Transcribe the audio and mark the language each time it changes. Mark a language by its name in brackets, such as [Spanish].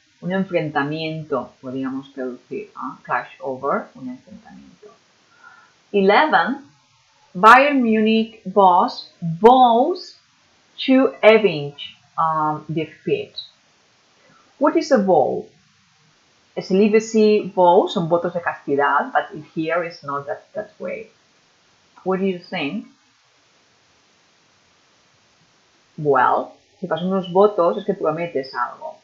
[Spanish] Un enfrentamiento, podríamos traducir. Clash over, un enfrentamiento. 11. [English] Bayern Munich boss vows to avenge defeat. What is a vow? Celibacy vows [Spanish] son votos de castidad, [English] but here is not that way. What do you think? [Spanish] Well, si pasan unos votos es que prometes algo.